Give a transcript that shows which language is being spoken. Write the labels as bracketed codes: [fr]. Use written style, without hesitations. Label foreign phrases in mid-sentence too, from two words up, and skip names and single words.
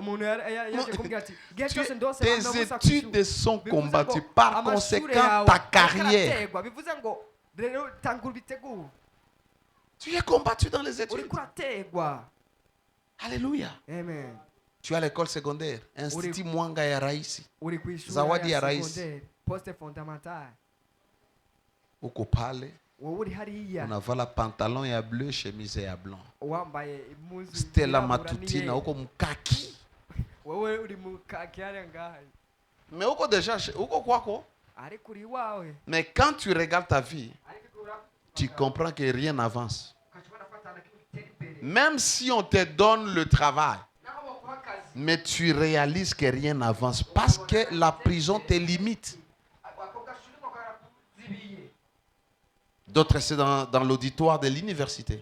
[fr] Tes études sont combattues. Par conséquent, ta carrière. Tu es combattu dans les études. Alléluia. Amen. Tu es à l'école secondaire. [sw] Institut Mwanga ya Raisi. Zawadi ya Raisi. Uko pale. Unavala pantalon ya bleu, chemise ya blanc. Stella Matutina, uko mukaki. [fr] Mais uko déjà, [sw] uko kwako. [fr] Mais quand tu regardes ta vie, tu comprends que rien n'avance. Même si on te donne le travail, mais tu réalises que rien n'avance parce que la prison te limite. D'autres, c'est dans l'auditoire de l'université.